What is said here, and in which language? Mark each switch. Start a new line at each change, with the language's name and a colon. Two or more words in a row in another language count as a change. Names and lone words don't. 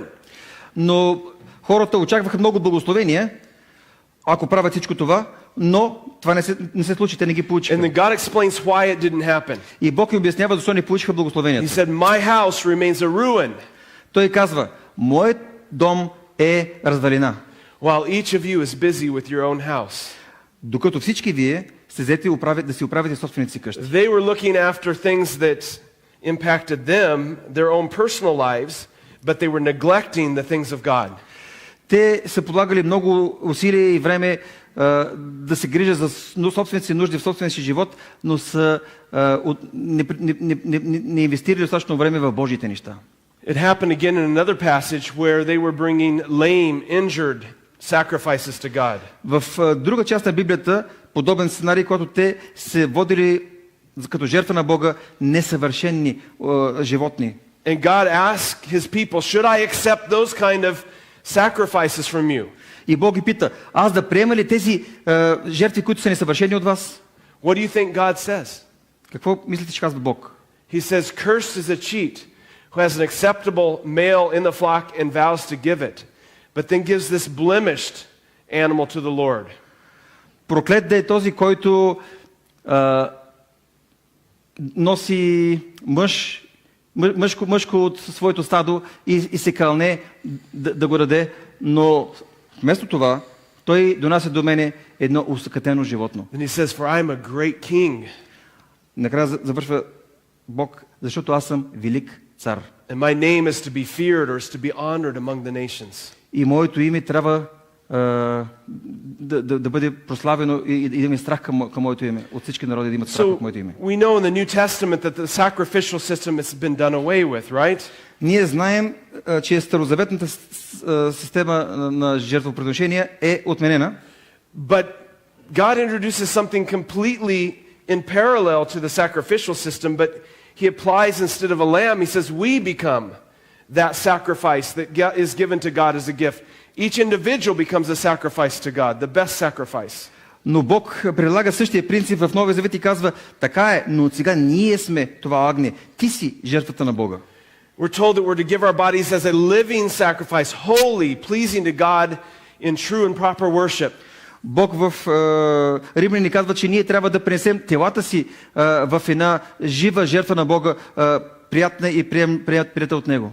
Bulgarian: Но хората очакваха много благословения, ако правят всичко това, но това не се случи, те не ги получиха.
English: And then God explains why it didn't happen.
Bulgarian: И Бог им обяснява защо не получиха
English: He
Bulgarian: благословенията.
English: said, "My house remains a ruin."
Bulgarian: Той казва, моят дом е развалина.
English: While each of you is busy with your own house.
Bulgarian: Докато всички вие се взете да си оправите собствените си къщи.
English: They were looking after things that impacted them, their own personal lives, but they were neglecting the things of God.
Bulgarian: Те са подлагали много усилия и време да се грижат за собствените си нужди в собствения си живот, но са не инвестирали достатъчно време в Божиите неща.
English: It happened again in another passage where they were bringing lame, injured sacrifices to God.
Bulgarian: В друга част на Библията подобен сценарий, когато те се водили като жертва на Бога несъвършени животни.
English: And God asked his people, should I accept those kind of sacrifices from you?
Bulgarian: И Бог ги пита, аз да приема ли тези жертви, които са несъвършени от вас?
English: What do you think God says?
Bulgarian: Какво мислите, че казва Бог?
English: He says, cursed is a cheat who has an acceptable male in the flock and vows to give it, but then gives this blemished animal to the Lord.
Bulgarian: Проклет да е този, който носи мъжко от своето стадо и се кълне да го даде, но вместо това той донася до мене едно усъкатено животно.
English: And he says, for I am a great king.
Bulgarian: Накрая завършва Бог, защото аз съм велик цар.
English: And my name is to be feared or is to be honored among the nations.
Bulgarian: И моето име трябва да бъде прославено и да има страх към моето име. От всички народи да имат страх от моето име.
English: We know in the New Testament that the sacrificial system has been done away with, right?
Bulgarian: Ние знаем, че старозаветната система на жертвоприношения е отменена.
English: But God introduces something completely in parallel to the sacrificial system, but he applies instead of a lamb, he says we become that sacrifice that is given to God as a gift. Each individual becomes a sacrifice to God, the best sacrifice.
Bulgarian: Но Бог прилага същия принцип в Новия Завет и казва, така е, но от сега ние сме това агне. Ти си жертвата на Бога.
English: We're told that we're to give our bodies as a living sacrifice, holy, pleasing to God in true and proper worship.
Bulgarian: Бог в Римляни ни казва, че ние трябва да пренесем телата си в една жива жертва на Бога, приятна и приятел от Него.